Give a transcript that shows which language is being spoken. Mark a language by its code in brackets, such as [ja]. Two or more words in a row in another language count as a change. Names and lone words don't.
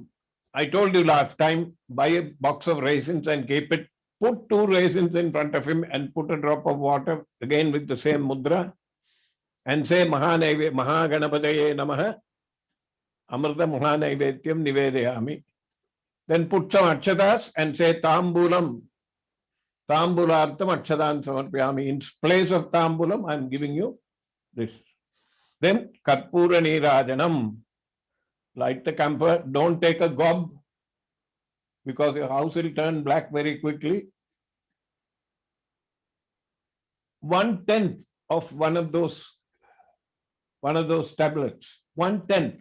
[en] I told you last time, buy a box of raisins and keep it. Put 2 raisins in front of him and put a drop of water, again with the same mudra, and say [sa] महागणपतये नमः, अमृत महानैवेद्यं निवेदयामि. [en] Then put some akshatas and say Tambulam. [sa] ताम्बूलार्थम् अक्षतान् समर्पयामि. [en] In place of tambulam, I am giving you this. [sa] Then कर्पूर नीराजनम्. [en] Light the camphor. Don't take a gob, because your house will turn black very quickly. 1/10 of one of those tablets. 1/10.